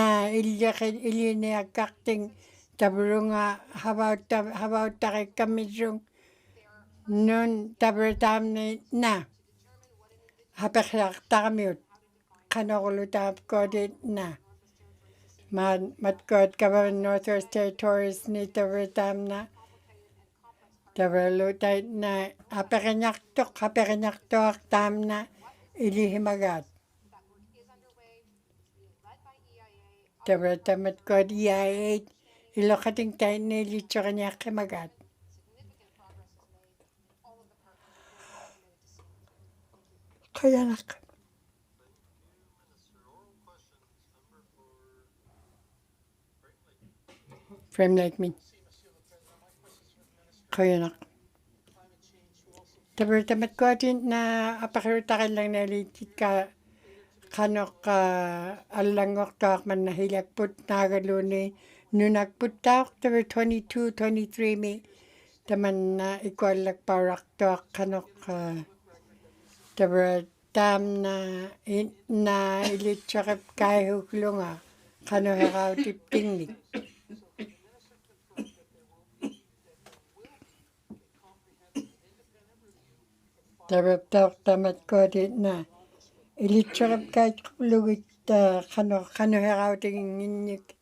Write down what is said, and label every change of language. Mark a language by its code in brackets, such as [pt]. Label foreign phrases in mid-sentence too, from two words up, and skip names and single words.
[ikt] iliniakkarting tabrunga havauttarikammisung nun tabra taamna na hapeqlartaramiut qanorlu taapkuatit na matkuat Government Northwest Territories ni tabra taamna tabralu taitna hapeqinartuaq taamna ilihimagat. Tabra tamatkuat EIA iloqating taitna ilitsoraniaqqimagat. Quyanaq. Frame Lake min. Quyanaq. Tabra tamatkuatit na apaqirutaqillangnaliitikka qanoq allangortuaq mannahilakput naagaluni nunakputtaaq tabra 22-23 mi tamanna ikuallakpaurartuaq qanoq tabra taamna na ilitsorapkaihuklunga qanuherautiptingnik. Tabraptaoq tamatkuatit na ilitsorapkaitqulugit qanuherautinginnik.